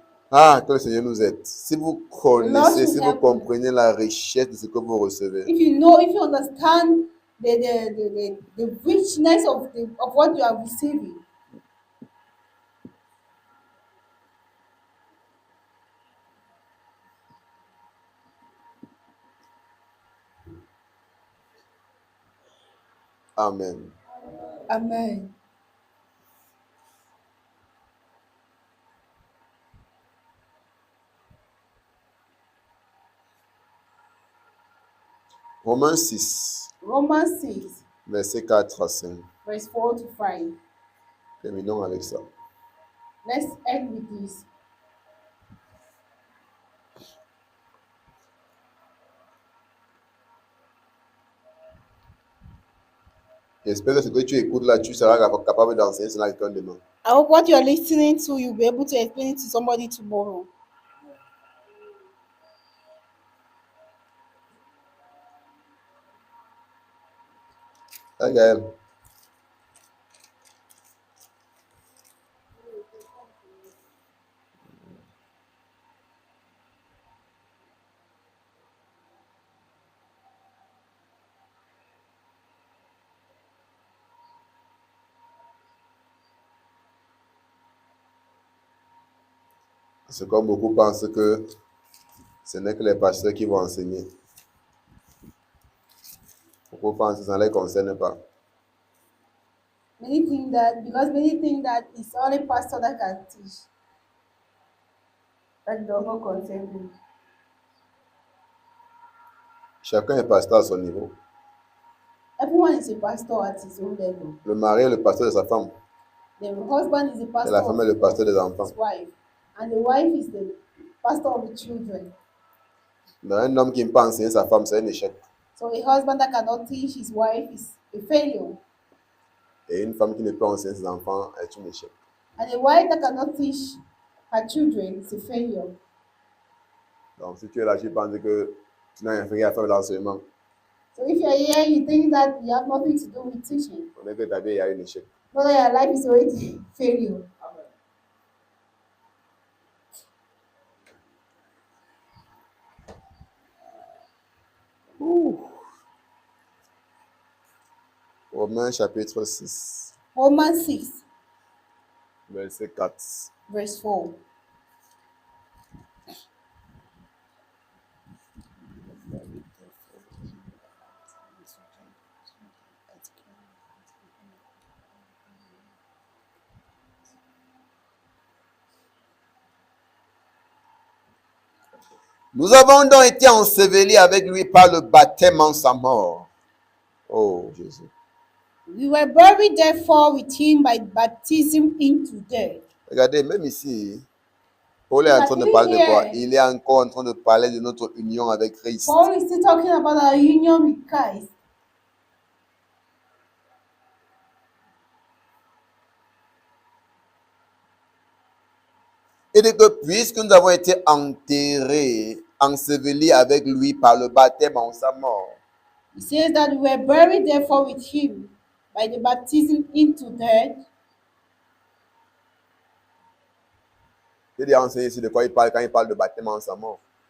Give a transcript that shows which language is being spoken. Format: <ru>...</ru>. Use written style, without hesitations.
<fr>Ah, que le Seigneur nous aide. Si vous connaissez,</fr> <en>should</en> <fr>si vous</fr> <en>help you.</en> <fr>comprenez la richesse de ce que vous recevez,</fr> <en>If you understand the richness of what you are receiving, Amen. amen.</en> <fr>Romains 6,</fr> <en>Romans 6,</en> <fr>versets 4 à 5.</fr> <en>verse 4 to 5.</en> <fr>Terminons avec ça.</fr> <en>Let's end with this.</en> <fr>J'espère que ce que tu écoutes là, tu seras capable d'enseigner cela à quelqu'un demain.</fr> <en>I hope what you are listening to, you'll be able to explain it to somebody tomorrow.</en> <fr>Hein, Gaël? C'est comme beaucoup pensent que ce n'est que les pasteurs qui vont enseigner. Beaucoup pensent que ça ne les concerne pas.</fr> <en>Many think that it's only pastor that can teach. That does not concern them.</en> <fr>Chacun est pasteur à son niveau.</fr> <en>Everyone is a pastor at his own level.</en> <fr>Le mari est le pasteur de sa femme.</fr> <en>The husband is the</en> <fr>Et</fr> <en>pastor</en> <fr>la femme est le pasteur des</fr> <en>of</en> <fr>enfants.</fr> <en>his wife, and the wife is the pastor of the children.</en> <fr>Donc, un homme qui ne peut pas enseigner sa femme, c'est un échec.</fr> <en>So a husband that cannot teach his wife is a failure,</en> <fr>Et une femme qui ne peut pas enseigner ses enfants est un échec.</fr> <en>and a wife that cannot teach her children is a failure.</en> <fr>Donc, si tu es là, tu penses que tu n'as rien à faire de l'enseignement,</fr> <en>So if you're here, you think that you have nothing to do with teaching,</en> <fr>on est que ta vie, il y a un échec.</fr> <en>know that your life is already failure.</en> <fr>Romains chapitre 6,</fr> <en>Romans 6,</en> <fr>verset 4.</fr> <en>verse 4.</en> <fr>Nous avons donc été ensevelis avec lui par le baptême en sa mort. Oh Jésus.</fr> <en>We were buried therefore with him by baptism into death.</en> <fr>Regardez, même ici, Paul est en train de parler de quoi? Il est encore en train de parler de notre union avec Christ.</fr> <en>Paul is still talking about our union with Christ.</en> <fr>Et que puisque nous avons été enterrés, ensevelis avec lui par le baptême en sa mort.</fr> <en>He says that we were buried therefore with him by the baptism into death.</en> <fr>J'ai déjà enseigné ici de quoi il parle quand il parle de baptême en sa mort.</fr>